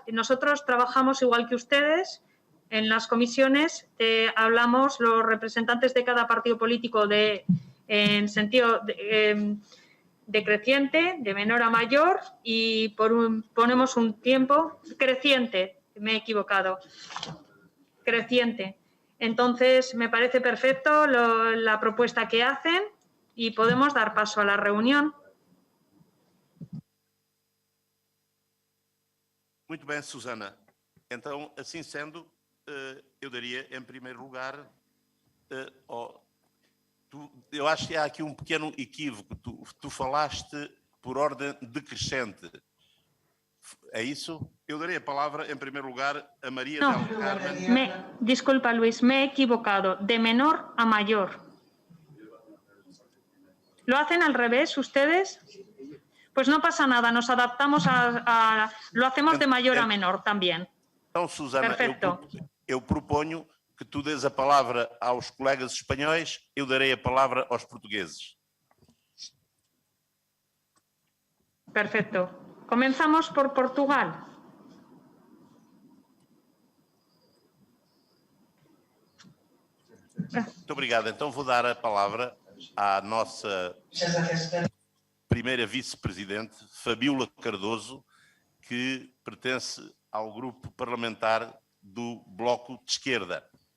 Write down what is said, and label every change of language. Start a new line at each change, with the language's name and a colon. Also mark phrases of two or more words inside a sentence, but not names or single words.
Spanish: Nosotros trabajamos igual que ustedes. En las comisiones hablamos los representantes de cada partido político en sentido decreciente, de menor a mayor, y ponemos un tiempo creciente. Me he equivocado. Creciente. Entonces, me parece perfecto la propuesta que hacen y podemos dar paso a la reunión.
Portuguese: Muito bem, Susana. Então, assim sendo, eu daria em primeiro lugar, eu acho que há aqui um pequeno equívoco. Tu falaste por ordem decrescente. É isso? Eu daria a palavra em primeiro lugar a Maria del Carmen.
Spanish: Disculpa, Luis, me he equivocado. De menor a mayor. ¿Lo hacen al revés ustedes? Pues no pasa nada, nos adaptamos lo hacemos de mayor a menor también.
Portuguese: Então, Susana,
Spanish: perfecto.
Portuguese: Eu proponho que tu des a palavra aos colegas espanhóis, eu darei a palavra aos portugueses.
Spanish: Perfecto. Comenzamos por Portugal.
Portuguese: Muito obrigado. Então vou dar a palavra à nossa primeira vice-presidente, Fabíola Cardoso, que pertence ao grupo parlamentar do Bloco de Esquerda.